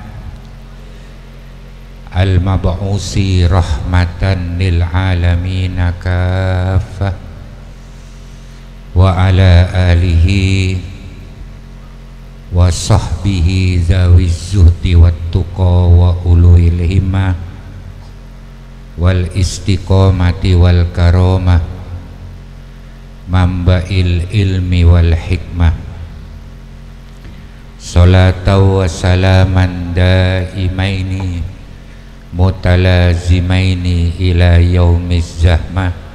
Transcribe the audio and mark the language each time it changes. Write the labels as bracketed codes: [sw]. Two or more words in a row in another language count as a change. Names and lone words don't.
[ar] المبعوث رحمة للعالمين كافة وعلى آله وصحبه ذوي الزهد والتقى وأولي الهمة والاستقامة والكرامة منبع العلم والحكمة. صلاة وسلاما دائمين متلازمين إلى يوم الزحمة.